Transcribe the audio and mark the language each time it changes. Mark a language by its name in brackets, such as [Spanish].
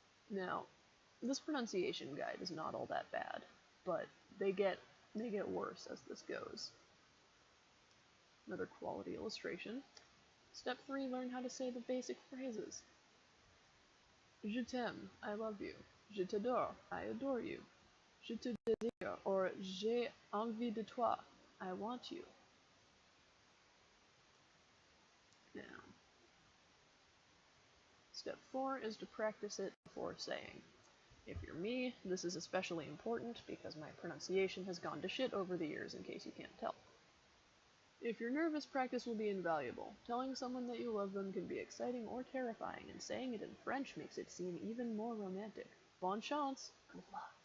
[English] Now, this pronunciation guide is not all that bad, but they get worse as this goes. Another quality illustration. Step 3, learn how to say the basic phrases. [French] Je t'aime, [English] I love you. [French] Je t'adore, [English] I adore you. [French] Je te désire, or j'ai envie de toi, [English] I want you. Now, step 4 is to practice it before saying. If you're me, this is especially important because my pronunciation has gone to shit over the years, in case you can't tell. If you're nervous, practice will be invaluable. Telling someone that you love them can be exciting or terrifying, and saying it in French makes it seem even more romantic. [French] Bonne chance! [English] Good luck.